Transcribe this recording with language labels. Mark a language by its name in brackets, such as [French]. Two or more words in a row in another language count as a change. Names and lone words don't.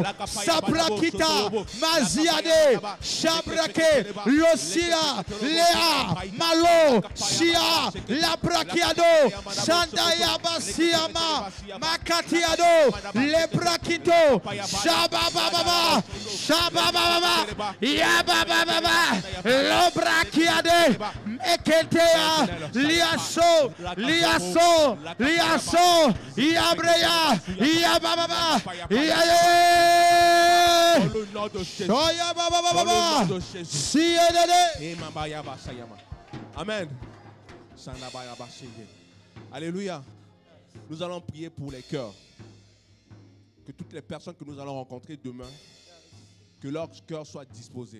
[French] Sabrakita, Maziade, Shabrake, Losia, Léa, Malo, Shia, Labrakiado, Sandaya Basiama, Makatiado, Lebrakito, Shabababa, Yabababa, Lobrakiade, Meketea, Liaso, Yabreya, Yabababa, Amen. Alléluia. Nous allons prier pour les cœurs. Que toutes les personnes que nous allons rencontrer demain, que leur cœur soit disposé.